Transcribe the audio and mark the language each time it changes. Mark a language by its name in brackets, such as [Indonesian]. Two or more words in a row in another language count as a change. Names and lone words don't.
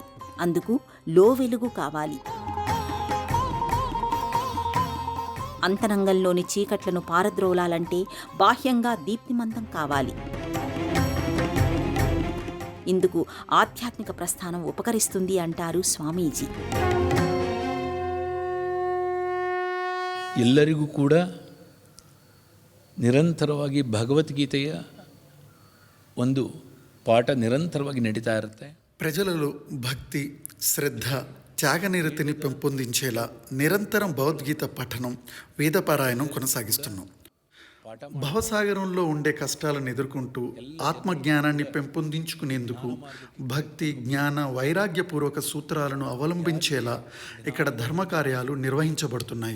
[Telugu] అందుకు వెలుగు కావాలి. అంతరంగంలోని చీకట్లను పారద్రోలాలంటే బాహ్యంగా దీప్తిమంతం కావాలి. ఇందుకు ఆధ్యాత్మిక ప్రస్థానం ఉపకరిస్తుంది అంటారు ಸ್ವಾಮೀಜಿ. [Kannada] ಎಲ್ಲರಿಗೂ ಕೂಡ ನಿರಂತರವಾಗಿ ಭಗವದ್ಗೀತೆಯ ಒಂದು ಪಾಠ ನಿರಂತರವಾಗಿ ನಡೀತಾ ಇರುತ್ತೆ. [Telugu] ప్రజలలో భక్తి, శ్రద్ధ, త్యాగనిరతిని పెంపొందించేలా నిరంతరం భగవద్గీత పఠనం, వేదపారాయణం కొనసాగిస్తున్నాం. భవసాగరంలో ఉండే కష్టాలను ఎదుర్కొంటూ ఆత్మజ్ఞానాన్ని పెంపొందించుకునేందుకు భక్తి, జ్ఞాన, వైరాగ్యపూర్వక సూత్రాలను అవలంబించేలా ఇక్కడ ధర్మకార్యాలు నిర్వహించబడుతున్నాయి.